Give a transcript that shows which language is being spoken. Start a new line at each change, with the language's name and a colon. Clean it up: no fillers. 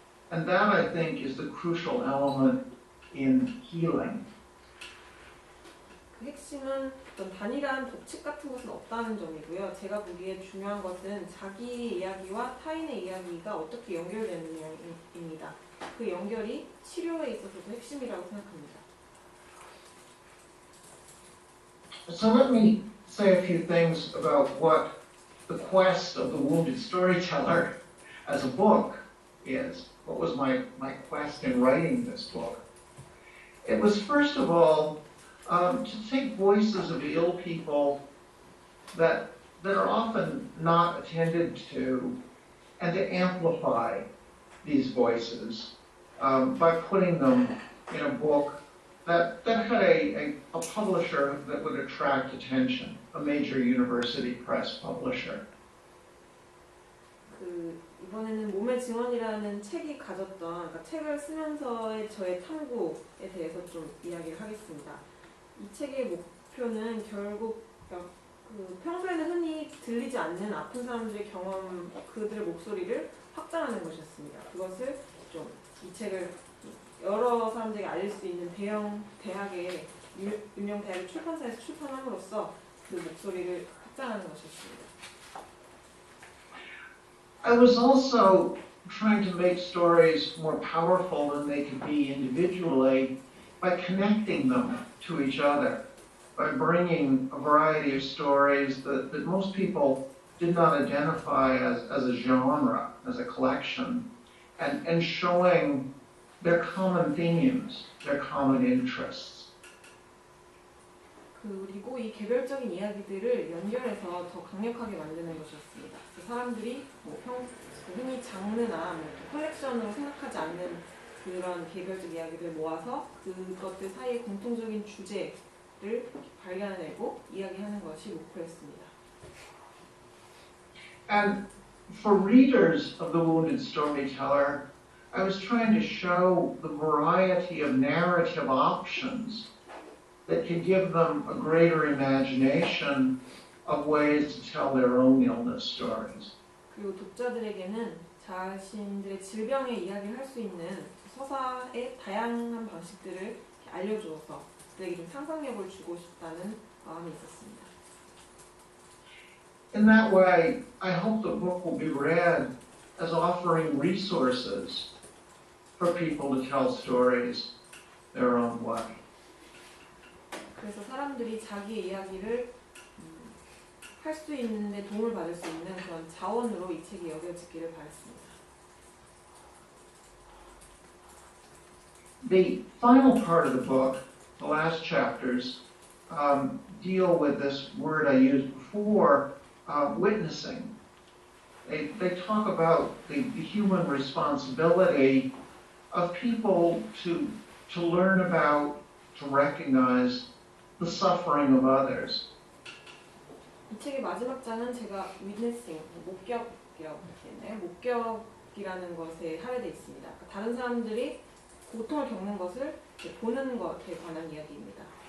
English: And that, I think, is the crucial element in healing.
Korean: 그 핵심은 어떤 단일한 법칙 같은 것은 없다는 점이고요. 제가 보기에 중요한 것은 자기의 이야기와 타인의 이야기가 어떻게 연결되느냐입니다. 그 연결이 치료에 있어서도 핵심이라고 생각합니다.
English: So let me say a few things about what the quest of the Wounded Storyteller as a book is. What was my quest in writing this book? It was, first of all, to take voices of ill people that are often not attended to, and to amplify these voices by putting them in a book that had a publisher that would attract attention, a major university press publisher.
Korean: 이번에는 몸의 증언이라는 책이 가졌던, 그러니까 책을 쓰면서의 저의 탐구에 대해서 좀 이야기를 하겠습니다. 이 책의 목표는 결국 평소에는 흔히 들리지 않는 아픈 사람들의 경험, 그들의 목소리를 확장하는 것이었습니다. 그것을 좀 이 책을 여러 사람들에게 알릴 수 있는 대형 대학의 유명 대학의 출판사에서 출판함으로써 그 목소리를 확장하는 것이었습니다.
English: I was also trying to make stories more powerful than they could be individually by connecting them to each other, by bringing a variety of stories that most people did not identify as a genre, as a collection, and showing their common themes, their common interests.
Korean: 그리고 이 개별적인 이야기들을 연결해서 더 강력하게 만드는 것이었습니다. 사람들이 흔히 장르나 컬렉션으로 생각하지 않는 그런 개별적 이야기들을 모아서 그것들 사이의 공통적인 주제를 발견해내고 이야기하는 것이 목표였습니다.
English: And for readers of The Wounded Storyteller, I was trying to show the variety of narrative options that could give them a greater imagination of ways to tell their own illness stories.
Korean: 그리고 독자들에게는 자신들의 질병의 이야기를 할 수 있는 서사의 다양한 방식들을 알려주어서 그들에게 좀 상상력을 주고 싶다는 마음이 있었습니다.
English: In that way, I hope the book will be read as offering resources for people to tell stories their own way.
Korean: 그래서 사람들이 자기의 이야기를 할 수 있는데 도움을 받을 수 있는 그런 자원으로 이 책이 여겨지기를 바랐습니다.
English: The final part of the book, the last chapters, deal with this word I used before, witnessing. They talk about the human responsibility of people to learn about, to recognize the suffering of others.
Korean: 이 책의 마지막 장은 제가 witnessing, 목격이라고 했나요? 목격이라는 것에 할애되어 있습니다. 그러니까 다른 사람들이 고통을 겪는 것을 보는 것에 관한 이야기입니다.